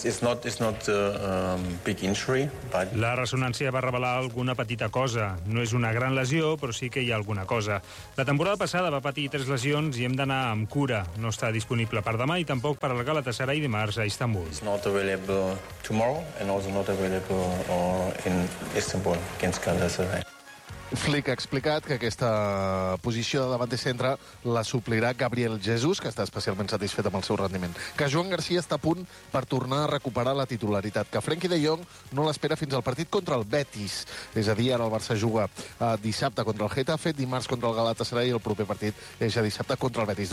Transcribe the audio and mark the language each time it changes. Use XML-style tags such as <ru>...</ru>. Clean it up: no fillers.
<ca>La ressonància va revelar alguna petita cosa. No és una gran lesió, però sí que hi ha alguna cosa. La temporada passada va patir 3 lesions i hem d'anar amb cura. No està disponible per demà i tampoc per al Galatasaray dimarts a Istanbul.</ca> <en>It's not available tomorrow and also not available in Istanbul against Galatasaray.</en> <ca>Flick ha explicat que aquesta posició de davant de centre la suplirà Gabriel Jesús, que està especialment satisfet amb el seu rendiment. Que Joan Garcia està a punt per tornar a recuperar la titularitat. Que Frenkie de Jong no l'espera fins al partit contra el Betis. És a dir, ara el Barça juga dissabte contra el Getafe, dimarts contra el Galatasaray i el proper partit és ja dissabte contra el Betis.</ca>